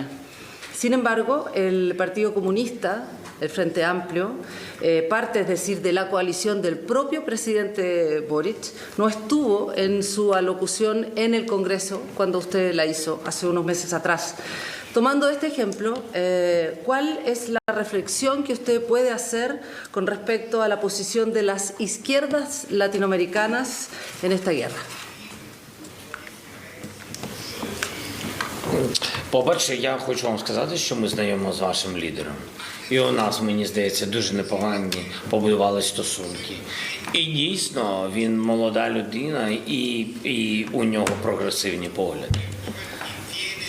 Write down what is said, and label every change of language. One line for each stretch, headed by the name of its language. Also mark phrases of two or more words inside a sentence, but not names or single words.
Spanish: Sin embargo, el Partido Comunista, el Frente Amplio, parte, es decir, de la coalición del propio presidente Boric, no estuvo en su alocución en el Congreso cuando usted la hizo hace unos meses atrás. Tomando este ejemplo, ¿cuál es la reflexión que usted puede hacer con respecto a la posición de las izquierdas latinoamericanas en esta guerra?
Ukrainian: По-перше, я хочу вам сказати, що ми знайомі з вашим лідером. І у нас, мені здається, дуже непогані побудували стосунки. І дійсно, він молода людина, і у нього прогресивні погляди.